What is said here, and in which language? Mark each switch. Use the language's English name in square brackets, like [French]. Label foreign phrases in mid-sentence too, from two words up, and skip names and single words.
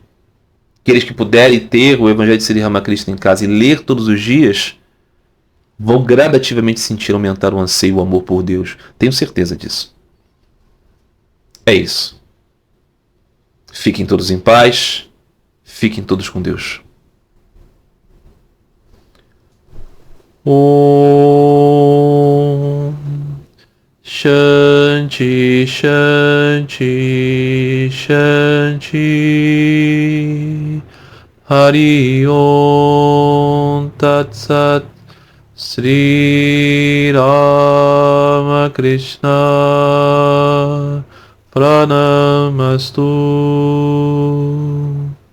[Portuguese] Aqueles que puderem ter o Evangelho de Sri Ramakrishna em casa e ler todos os dias, vão gradativamente sentir aumentar o anseio e o amor por Deus. Tenho certeza disso. É isso. Fiquem todos em paz. Fiquem todos com Deus. [Sanskrit] ॐ शान्ति शान्ति शान्ति हरि ॐ तत् सत् श्री रामकृष्ण प्रणामस्तु.